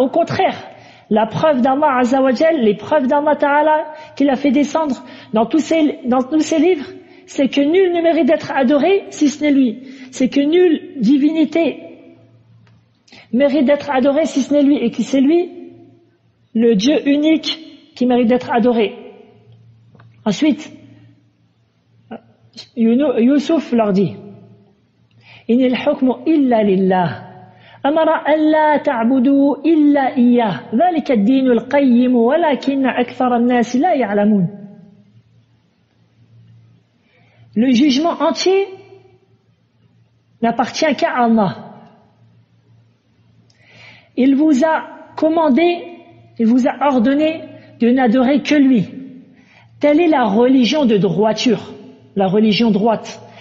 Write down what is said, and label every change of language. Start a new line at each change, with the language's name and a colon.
French: Au contraire, la preuve d'Allah Azza wa Jal, les preuves d'Allah Ta'ala qu'il a fait descendre dans tous ses livres, c'est que nul ne mérite d'être adoré si ce n'est lui. C'est que nulle divinité mérite d'être adoré si ce n'est lui, et que c'est lui, le Dieu unique, qui méritent d'être adorés. Ensuite, Youssouf leur dit
Arabic: إن الحكم إلا لله أمر ألا تعبدوا إلا إياه ذلك الدين القيم ولكن أكثر الناس لا يعلمون.
French: Le jugement entier n'appartient qu'à Allah. Il vous a commandé, il vous a ordonné de n'adorer que lui. Telle est la religion de droiture, la religion droite.